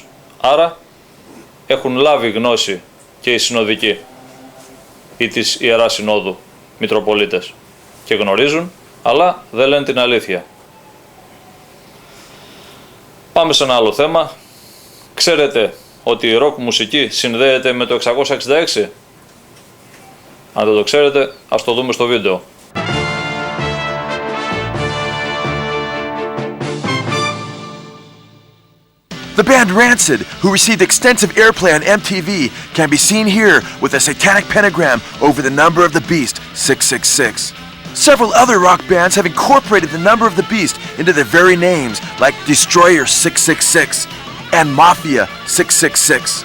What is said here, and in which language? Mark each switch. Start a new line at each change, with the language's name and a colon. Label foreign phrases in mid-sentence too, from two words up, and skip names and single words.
Greek: Άρα έχουν λάβει γνώση και οι συνοδικοί ή της Ιεράς Συνόδου Μητροπολίτες και γνωρίζουν, αλλά δεν λένε την αλήθεια. Πάμε σε ένα άλλο θέμα. Ξέρετε ότι η ροκ μουσική συνδέεται με το 666? Αν δεν το ξέρετε, ας το δούμε στο βίντεο.
English: The band Rancid, who received extensive airplay on MTV, can be seen here with a satanic pentagram over the number of the beast, 666. Several other rock bands have incorporated the number of the beast into their very names, like Destroyer 666 and Mafia 666.